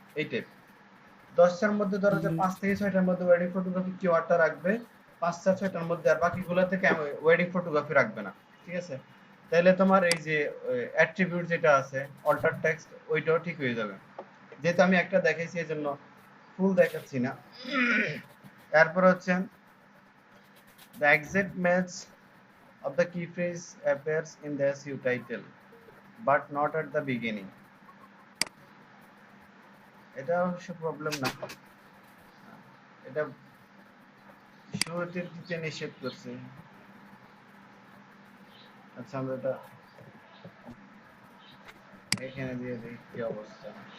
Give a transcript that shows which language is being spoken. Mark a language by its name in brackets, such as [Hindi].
[Bangla] এই টাইপ 10টার মধ্যে ধরো যে 5 থেকে 6টার মধ্যে ওয়েডিং ফটোগ্রাফি কিওয়ার্ডটা রাখবে, 5টা 6টার মধ্যে, আর বাকিগুলোতে ওয়েডিং ফটোগ্রাফি রাখবে না। ঠিক আছে, তাহলে তোমার এই যে অ্যাট্রিবিউট যেটা আছে অল্টার টেক্সট, ওইটাও ঠিক হয়ে যাবে। যেহেতু আমি একটা দেখাইছি এই জন্য ফুল দেখাচ্ছি না। এরপর হচ্ছে [English] the exact match of the key phrase appears in the SEO title but not at the beginning. [Bangla] এটা অবশ্য প্রবলেম না, এটা শুরুতে দিতে নিষেধ করছে। আচ্ছা, আমরা এটা এখানে দিয়ে দিই কি অবস্থা।